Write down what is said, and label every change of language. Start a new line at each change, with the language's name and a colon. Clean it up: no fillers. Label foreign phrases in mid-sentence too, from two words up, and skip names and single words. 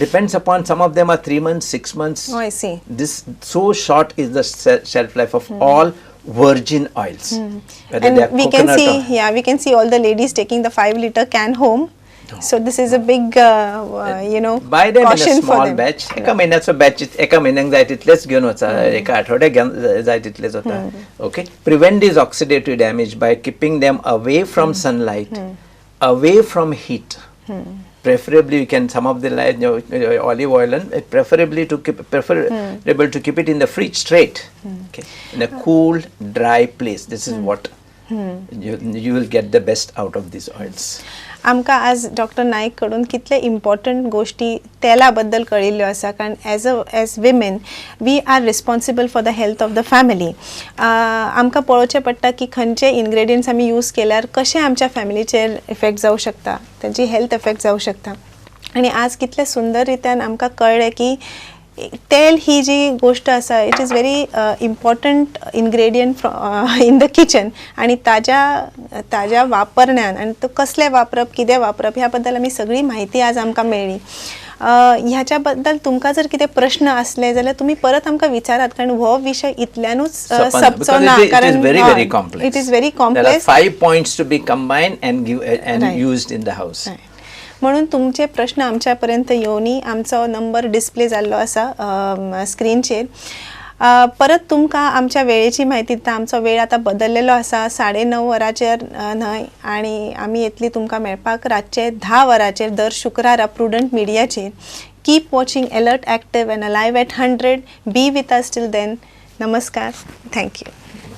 English: Depends upon, some of them are 3 months, 6 months. Oh, I see. This so short is the shelf life of all virgin oils. And we can see, we can see all the ladies taking the 5-liter can home. So this is a big, buy them in a small batch.
Konkani: एका महिन्याचा batch, एका महिन्याक जाय तितलेच घेऊन वचा, एका आठवड्याक जाय तितलेच होता.
English: Okay. Prevent this oxidative damage by keeping them away from sunlight, away from heat. Preferably, you can, some of the olive oil, and preferably preferable to keep it in the fridge straight, okay, in a cool, dry place. This is what you will get the best out of these oils.
Konkani: आमकां आज डॉक्टर नाईक कडून कितले इम्पॉर्टंट गोष्टी तेला बद्दल कळिल्ल्यो आसा, कारण
English: as women we are responsible for the health of the family.
Konkani: आमकां पळोवचें पडटा की खंयचे इन्ग्रेडियंट्स आमी यूज केल्यार कशें आमच्या फॅमिलीचेर इफेक्ट जावं शकता, तांची
English: health effect
Konkani: जावं शकता. आनी आज कितले सुंदर रित्यान आमकां कळ्ळें की तेल ही जी गोष्ट आसा,
English: it is very important ingredient in the kitchen,
Konkani: आणि ताज्या वापरण्यान आनी तो कसले वापरप, कितें वापरप, ह्या बद्दल आमी सगळी म्हायती आज आमकां मेळ्ळी. ह्याच्या बद्दल तुमकां जर कितें प्रश्न असले जाल्यार तुमी परत आमकां विचारात, कारण हो विषय इतल्यानूच सपचो ना, कारण
English: it is very complex. 5 points to be combined and used in the house.
Konkani: म्हणून तुमचे प्रश्न आमच्या पर्यंत येवनी. आमचो नंबर डिस्प्ले जाल्लो आसा स्क्रीनचेर. परत तुमकां आमच्या वेळेची म्हायती दिता. आमचो वेळ आतां बदललेलो आसा, 9:30 वरांचेर न्हय, आनी आमी येतली तुमकां मेळपाक रातचे 10 वरांचेर दर शुक्रारा प्रुडंट मिडियाचेर.
English: keep watching alert, active and alive at 100. be with us till then.
Konkani: नमस्कार. थँक्यू.